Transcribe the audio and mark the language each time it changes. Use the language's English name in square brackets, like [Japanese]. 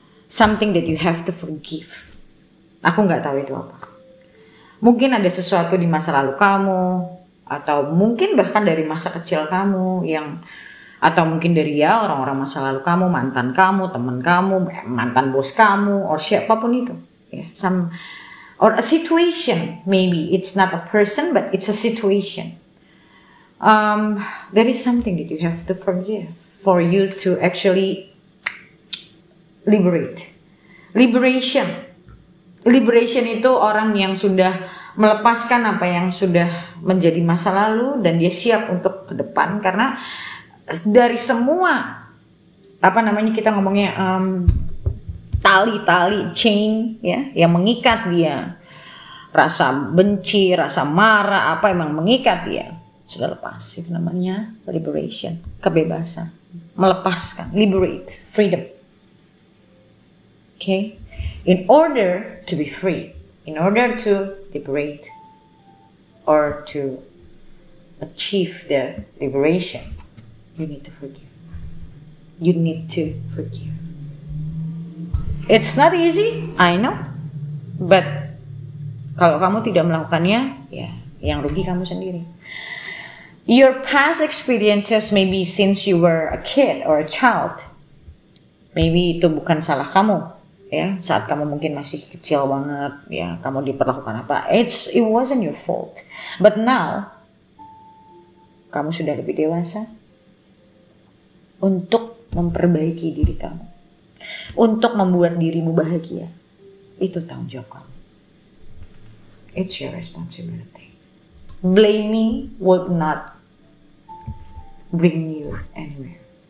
[English] Something that you have to forgive. [Indonesian] Aku nggak tahu itu apa. Mungkin ada sesuatu di masa lalu kamu, atau mungkin bahkan dari masa kecil kamu yang, atau mungkin dari ya orang-orang masa lalu kamu, mantan kamu, teman kamu, mantan bos kamu, or siapapun itu. [English] Yeah, some or a situation, maybe it's not a person but it's a situation. There is something that you have to forgive for you to actually liberate. [Indonesian] Liberation itu orang yang sudah melepaskan apa yang sudah menjadi masa lalu dan dia siap untuk ke depan, karena dari semua kita ngomongnya tali-tali, chain ya, yang mengikat dia, rasa benci, rasa marah, apa emang mengikat dia sudah lepas. Itu namanya liberation, kebebasan, melepaskan, liberate, freedom. [English] Okay, in order to be free, in order to liberate or to achieve the liberation, you need to forgive. You need to forgive. It's not easy, I know. [Indonesian] But kalau kamu tidak melakukannya, ya yang rugi kamu sendiri. [English] Your past experiences, maybe since you were a kid or a child, maybe [Indonesian] itu bukan salah kamu, ya. Saat kamu mungkin masih kecil banget, ya, kamu diperlakukan apa? [English] It wasn't your fault. But now, [Indonesian] kamu sudah lebih dewasa untuk memperbaiki diri kamu, untuk membuat dirimu bahagia. Itu tanggung jawab kamu. [English] It's your responsibility. Blaming would not bring you anywhere.